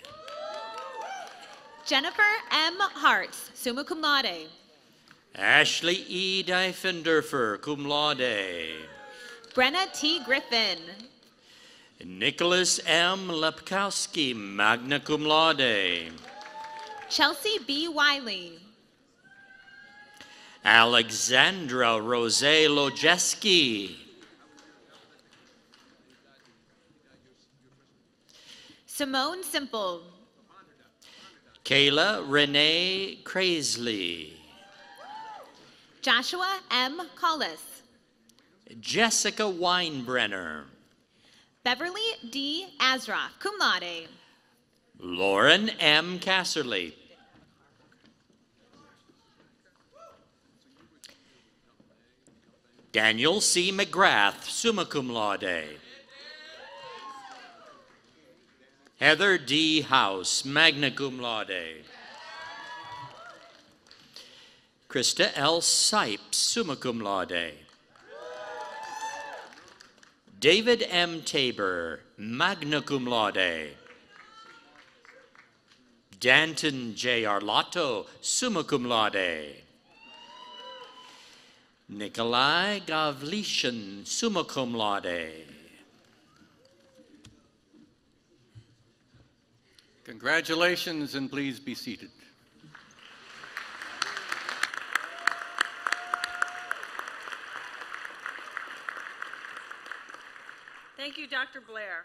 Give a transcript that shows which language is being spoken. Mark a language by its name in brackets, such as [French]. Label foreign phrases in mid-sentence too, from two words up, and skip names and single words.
[English] Jennifer M. Hartz, [Latin] summa cum laude. [English] Ashley E. Diefenderfer, [Latin] cum laude. [English] Brenna T. Griffin. Nicholas M. Lepkowski, [Latin] magna cum laude. [English] Chelsea B. Wiley. Alexandra Rose Lojeski. Simone Simple. Kayla Renee Crazley. Joshua M. Collis. Jessica Weinbrenner. Beverly D. Azra, [Latin] cum laude. [English] Lauren M. Casserly. Daniel C. McGrath, [Latin] summa cum laude. [English] Heather D. House, [Latin] magna cum laude. [English] Krista L. Sipes, [Latin] summa cum laude. [English] David M. Tabor, [Latin] magna cum laude. [English] Danton J. Arlotto, [Latin] summa cum laude. [English] Nikolai Gavlishin, [Latin] summa cum laude. [English] Congratulations, and please be seated. Thank you, Dr. Blair.